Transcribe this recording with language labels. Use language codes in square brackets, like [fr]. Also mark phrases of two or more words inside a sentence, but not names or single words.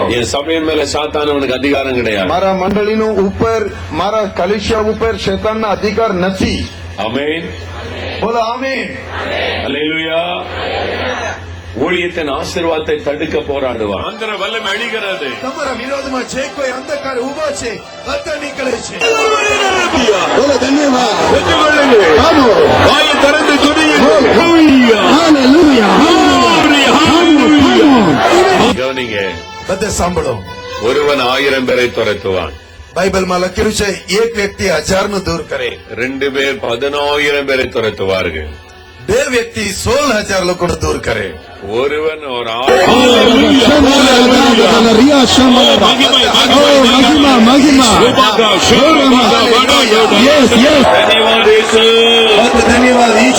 [ta] என் சபையின் மேல சாத்தானவனுக்கு அதிகாரம் கிடையாது. [gu] મારા મંડળીનો ઉપર, મારા કલિશિયા ઉપર શેતાનના અધિકાર નથી. [ta] ஆமென். [gu] બોલો આમીન. [ta] அல்லேலூயா. ஊழியத்தின் ஆசீர்வாதத்தை தடுக்க போராடுவான். அந்த வல்லமை அழிகிறது. [gu] તમારા વિરોધમાં જે કોઈ અંધકાર ઉભો છે બધા નીકળે છે. બોલો ધન્યવાદ. [ta] வாயை திறந்து துதியுங்கள். ஹalleluya. கவனிங்க. [gu] બધે સાંભળો. [ta] ஒருவன் 1000 பேரை துரத்துவான். [gu] બાઇબલમાં લખેલું છે એક વ્યક્તિ 1000 નું દૂર કરે. [ta] 2 பேர் 14000 பேரை துரத்துவார்கள். [gu] 2 વ્યક્તિ 16000 લોકોને દૂર કરે. [ta] ஒருவன் ஒரு [gu] ધન્યવાદ